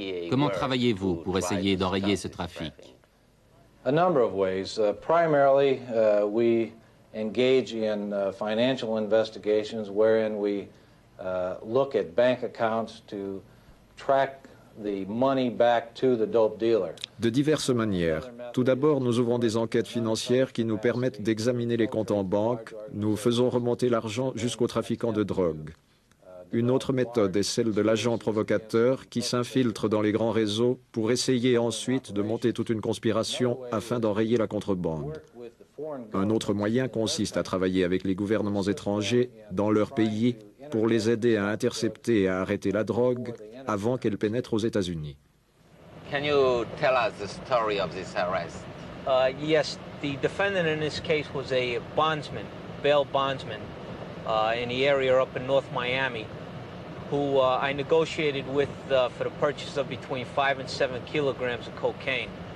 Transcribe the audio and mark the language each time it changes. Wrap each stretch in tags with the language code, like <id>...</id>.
<fr>Comment travaillez-vous pour essayer d'enrayer ce trafic?</fr> <en>A number of ways. Primarily, we engage in financial investigations wherein we look at bank accounts to track the money back to the dope dealer.</en> <fr>De diverses manières. Tout d'abord, nous ouvrons des enquêtes financières qui nous permettent d'examiner les comptes en banque. Nous faisons remonter l'argent jusqu'aux trafiquants de drogue. Une autre méthode est celle de l'agent provocateur qui s'infiltre dans les grands réseaux pour essayer ensuite de monter toute une conspiration afin d'enrayer la contrebande. Un autre moyen consiste à travailler avec les gouvernements étrangers dans leur pays pour les aider à intercepter et à arrêter la drogue avant qu'elle pénètre aux États-Unis.</fr> <en>Can you tell us the story of this arrest? Yes, the defendant in this case was a bondsman, bail bondsman, in the area up in North Miami, who I negotiated with for the purchase of between 5 and 7 kilograms of cocaine.</en>